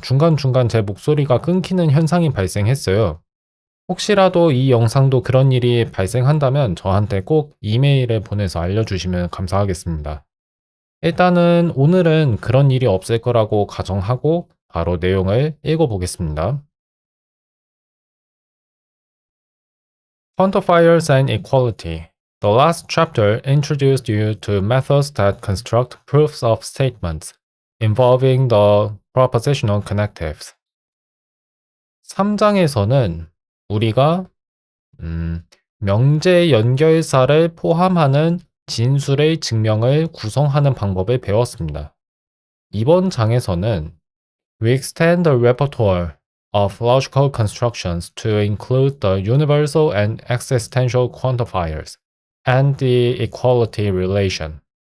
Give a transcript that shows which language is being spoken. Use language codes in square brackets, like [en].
[ko] 중간중간 제 목소리가 끊기는 현상이 발생했어요. 혹시라도 이 영상도 그런 일이 발생한다면 저한테 꼭 이메일을 보내서 알려주시면 감사하겠습니다. 일단은 오늘은 그런 일이 없을 거라고 가정하고 바로 내용을 읽어보겠습니다. [en] Quantifiers and Equality. The last chapter introduced you to methods that construct proofs of statements involving the propositional connectives. [ko] 3장에서는 우리가 명제 연결사를 포함하는 진술의 증명을 구성하는 방법을 배웠습니다. 이번 장에서는 [en] We extend the repertoire of logical constructions to include the universal and existential quantifiers and the equality relation.